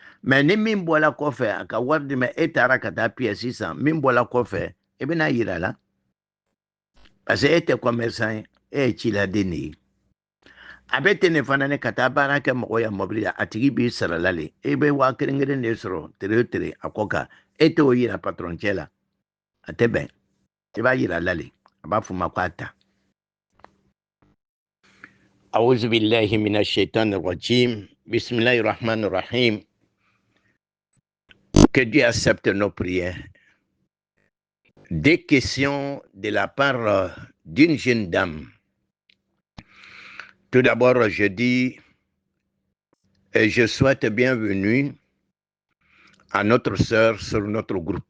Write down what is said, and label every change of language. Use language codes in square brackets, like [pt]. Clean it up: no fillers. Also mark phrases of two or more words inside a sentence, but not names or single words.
[bm] Mais ni min bola kɔfɛ a ka wari di ma e taara ka taa pièce san min bola kɔfɛ e bɛna yira la [fr] parce que [bm] e tɛ commerçant ye e ye ciladen de ye a bɛ ten ne fana ne ka taa baara kɛ mɔgɔ ya mɔbili la a tigi b'i sarala le e bɛ waa kelen kelen de sɔrɔ tere o tere a kɔ kan e t'o yira patron cɛ la a tɛ bɛn i b'a yira la le a b'a fɔ ma ko a ta. [ar] أعوذ بالله من الشيطان الرجيم بسم الله الرحمن الرحيم. [fr] Que Dieu accepte nos prières. Des questions de la part d'une jeune dame. Tout d'abord, je dis et je souhaite bienvenue à notre sœur sur notre groupe.